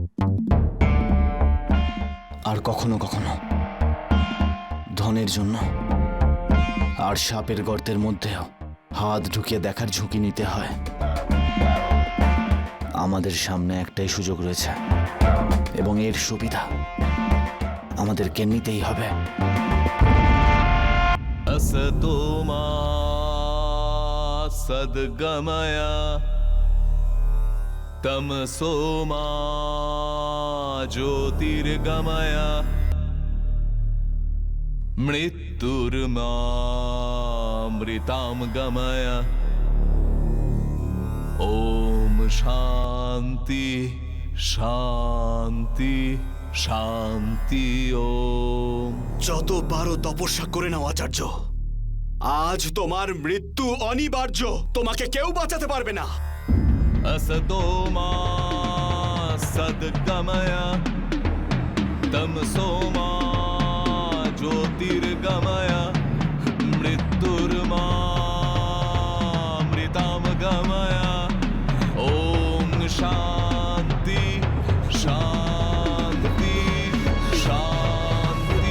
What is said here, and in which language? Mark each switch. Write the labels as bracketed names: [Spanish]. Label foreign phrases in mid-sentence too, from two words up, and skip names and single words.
[Bangla] আর কখনো কখনো ধনের জন্য আর সাপের গর্তের মধ্যেও হাত ঢুকিয়ে দেখার ঝুঁকি নিতে হয়। আমাদের সামনে একটাই সুযোগ রয়েছে এবং এর সুবিধা আমাদেরকে নিতেই হবে। [Sanskrit] असतोमा सद्गमया तमसोमा ज्योतिर्गमया मृत्युर्मामृतां गमया। ओम शांति शांति শান্তি। ওম। [Bangla] যত পারো তপস্যা করে নাও আচার্য। আজ তোমার মৃত্যু অনিবার্য, তোমাকে কেউ বাঁচাতে পারবে না। [Sanskrit] असतो मा सद्गमय तमसो मा ज्योतिर्गमय मृत्युर्मामृतां गमय। ओम शांति शांति शांति।